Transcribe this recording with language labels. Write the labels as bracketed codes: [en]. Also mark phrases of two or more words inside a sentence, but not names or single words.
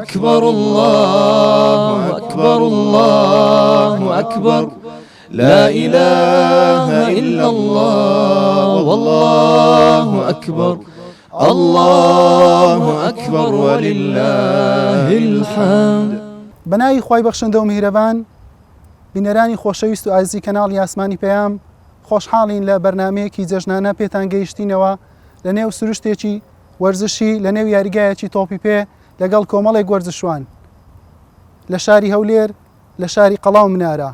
[ar] أكبر الله أكبر الله أكبر لا إله إلا الله والله أكبر الله أكبر ولله الحمد. [ckb] بەناوی خوای بەخشندە و میهرەبان، بینەرانی خۆشەویست و ئازیزی کەناڵی ئاسمانی پەیام، خۆشحاڵین لە بەرنامەیەکی جەژنانە پێتان گەیشتینەوە لە نێو سروشتێکی وەرزشی لە نێو یاریگایەکی تۆپی پێ لەگەڵ کۆمەڵێک وەرزشوان لە شاری هەولێر لە شاری قەڵاو منارە.